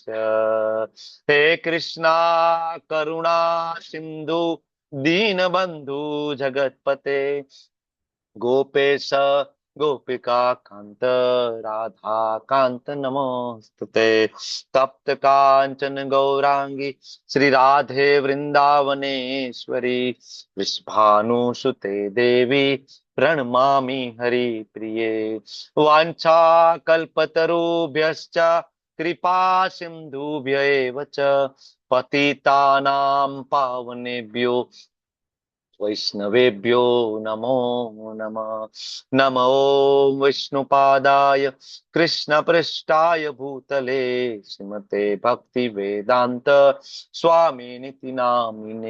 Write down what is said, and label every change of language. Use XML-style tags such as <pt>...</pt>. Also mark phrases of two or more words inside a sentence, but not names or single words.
<sa>હે કૃષ્ણા કરુણા સિંધુ દીનબંધુ જગતપતે ગોપેશ ગોપિકા કાંત રાધા કાંત નમોસ્તુતે. તપ્ત કાંચન ગૌરાંગી શ્રી રાધે વૃંદાવનેશ્વરી વિશ્ભાનુસુતે દેવી પ્रणमामि हरिप्रिये. वाञ्छा कल्पतरुभ्यश्च कृपा सिन्धुभ्य एव च पतितानां पावनेभ्यो वैष्णवेभ्यो नमो नमः. नमो विष्णुपादाय कृष्णपृष्ठाय भूतले श्रीमते भक्तिवेदान्त स्वामिनिति नामिने.</sa>